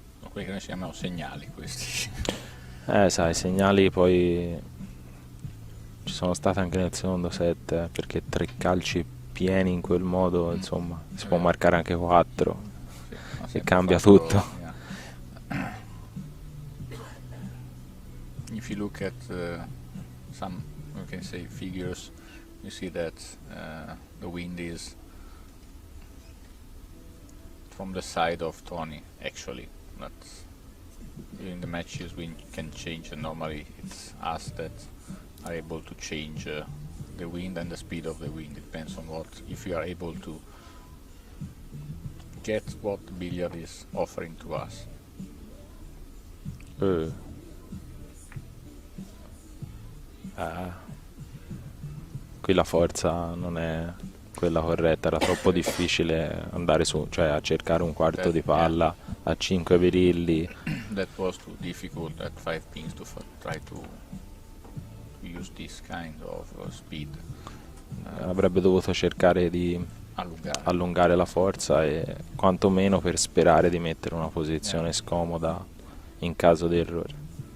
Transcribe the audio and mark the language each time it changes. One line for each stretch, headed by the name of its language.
Italian: Quelli che noi chiamiamo segnali questi. Sai, i segnali poi ci sono stati anche nel secondo set, perché 3 calci pieni in quel modo, insomma, si può marcare anche 4 e cambia tutto.
English: Yeah. If you look at some, we can say, figures, you see that the wind is from the side of Tony, actually. But during the matches we can change, and normally it's us that are able to change the wind and the speed of the wind. It depends on what, if you are able to get what the billiard is offering to us.
Italian: Qui la forza non è quella corretta, era troppo difficile andare su, cioè a cercare un quarto di palla a 5 birilli.
English: That was too difficult at 5 pins to try to use this kind of speed.
Italian: Avrebbe dovuto cercare di allungare la forza e quantomeno per sperare di mettere una posizione scomoda in caso di errore.